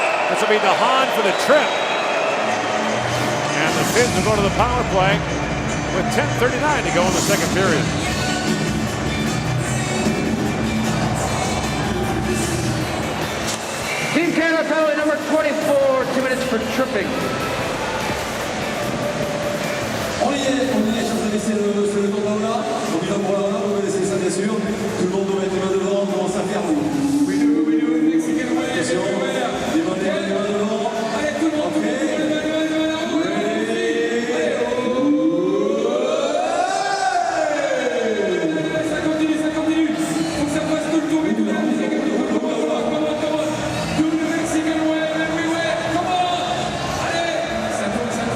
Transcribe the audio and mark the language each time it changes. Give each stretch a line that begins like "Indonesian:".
English: This will be DeHaan for the trip. And the Finns will go to the power play with 10:39 to go in the second period. Team Canada penalty number 24, 2 minutes for tripping.
French: On y est, chers amis, c'est le tour d'Aula. On y va pour la vous connaissez ça bien sûr. Tout le monde doit mettre les mains devant, on commence à faire. Oui,
English: Mexican way,
French: les mains devant. Allez, tout le monde, les mains devant. Ça continue. Faut que ça passe tout le tour, mais tout le monde.
English: Do the Mexican way, everywhere, come on.
French: Allez, ça tourne.